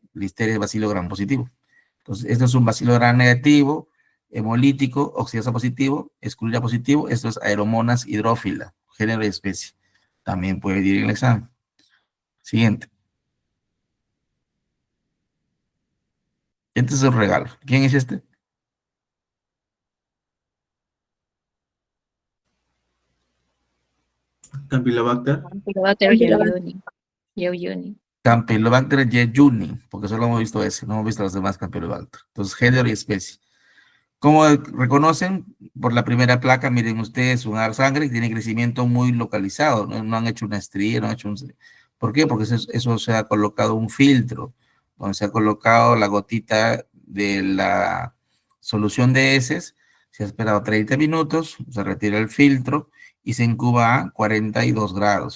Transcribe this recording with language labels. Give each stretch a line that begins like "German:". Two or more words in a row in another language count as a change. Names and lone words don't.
Spanish: Listeria es bacilo gram positivo. Entonces, esto es un bacilo gram negativo, hemolítico, oxidasa positivo, esculina positivo. Esto es aeromonas hidrófila, género y especie. También puede ir en el examen. Siguiente. Este es un regalo. ¿Quién es este? Campylobacter. Campylobacter jejuni. Jejuni. Campylobacter jejuni, porque solo hemos visto ese, no hemos visto los demás Campylobacter. Entonces, género y especie. ¿Cómo reconocen? Por la primera placa, miren ustedes, un ar sangre y tiene crecimiento muy localizado, ¿no? No han hecho una estría, no han hecho un... ¿Por qué? Porque eso se ha colocado un filtro, donde se ha colocado la gotita de la solución de heces, se ha esperado 30 minutos, se retira el filtro y se incuba a 42 grados.